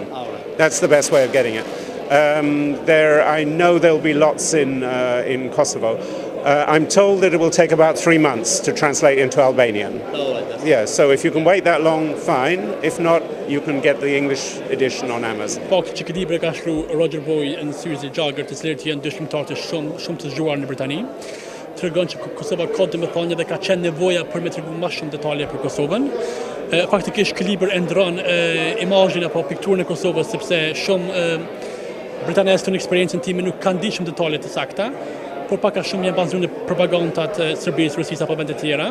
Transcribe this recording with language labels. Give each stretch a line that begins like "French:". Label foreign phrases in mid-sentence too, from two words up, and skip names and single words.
English: That's the best way of getting it. I know there'll be lots in Kosovo. I'm told that it will take about 3 months to translate into Albanian. Yeah, so if you can wait that long, fine. If not, you can get the English edition on Amazon.
Albanian: Fakti që këtë libër ka shkruar Roger Boy dhe Suzy Jagger, të cilët janë dy shkrimtarë shumë të zgjuar në Britani, tregon që Kosova ka domethënie dhe ka qenë nevoja për me tregu më shumë detaje për Kosovën. Faktikisht ky libër e ndron imazhin apo pikturën e Kosovës, sepse shumë britanesë në eksperiencën time nuk kanë ditë shumë detaje të sakta, por pak a shumë janë bazuar në propagandat e Serbisë, Rusisë apo vende të tjera.